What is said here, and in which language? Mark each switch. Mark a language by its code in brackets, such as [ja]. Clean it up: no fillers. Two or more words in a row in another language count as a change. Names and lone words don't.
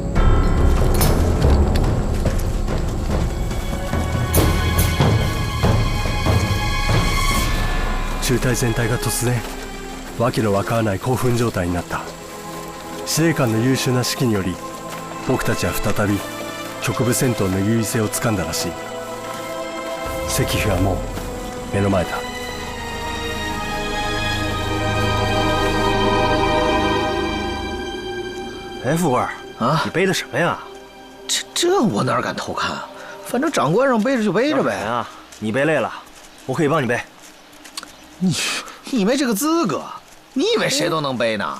[ja] 中隊全体が突然わけのわからない興奮状態になった。司令官の優秀な指揮により僕たちは再び局部戦闘の優位性をつかんだらしい。石碑はもう目の前だ。 [zh] 哎，副官啊，你背的什么呀？这我哪敢偷看啊？反正长官让背着就背着呗。啊，你背累了，我可以帮你背。你没这个资格，你以为谁都能背呢？